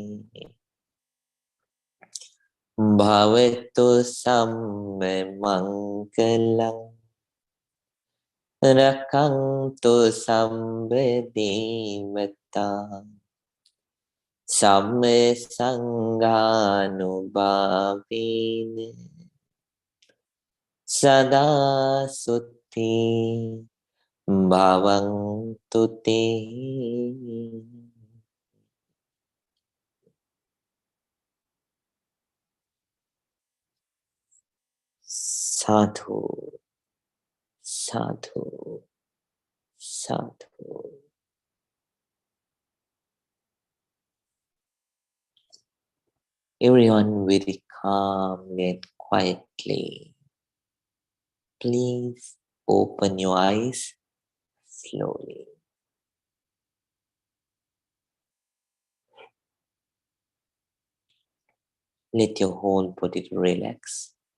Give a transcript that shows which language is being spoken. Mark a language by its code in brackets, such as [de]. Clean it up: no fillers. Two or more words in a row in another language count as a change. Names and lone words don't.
[pi] Bhavetu sabbe mangalam rakhantu sabbe devata sabbe sanghanubhavine sada sutti bhavantu te. Sadhu, sadhu, sadhu. [en] Everyone very calmly and quietly. Please open your eyes slowly. Let your whole body relax.